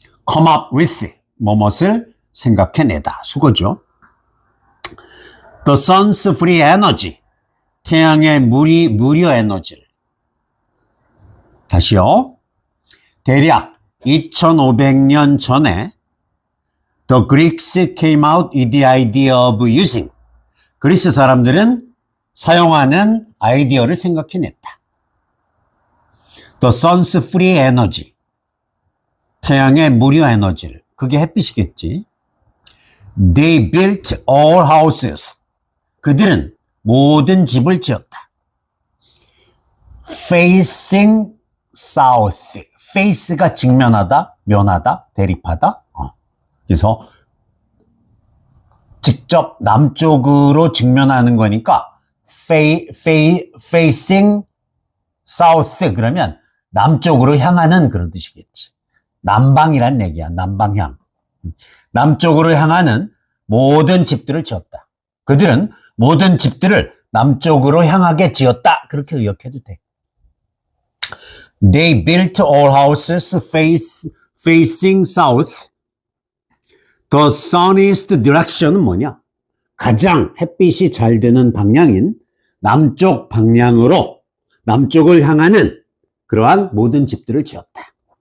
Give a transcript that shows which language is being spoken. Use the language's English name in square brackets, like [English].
[English] come up with, [Korean] 뭐뭇을 생각해내다, 수거죠. [English] The sun's free energy, [Korean] 태양의 무료 에너지를. 다시요. 대략 2,500년 전에 [English] The Greeks came out with the idea of using, [Korean] 그리스 사람들은 사용하는 아이디어를 생각해냈다. [English] The sun's free energy, [Korean] 태양의 무료 에너지를. 그게 햇빛이겠지. [English] They built all houses, [Korean] 그들은 모든 집을 지었다. [English] Facing south, [Korean] face가 직면하다, 면하다, 대립하다. 그래서 직접 남쪽으로 직면하는 거니까 [English] facing south, [Korean] 그러면 남쪽으로 향하는 그런 뜻이겠지. 남방이란 얘기야. 남방향. 남쪽으로 향하는 모든 집들을 지었다. 그들은 모든 집들을 남쪽으로 향하게 지었다. 그렇게 의역해도 돼. [English] They built all houses facing south. The sunniest direction은 [Korean] 뭐냐? 가장 햇빛이 잘 드는 방향인 남쪽 방향으로, 남쪽을 향하는 그러한 모든 집들을 지었다.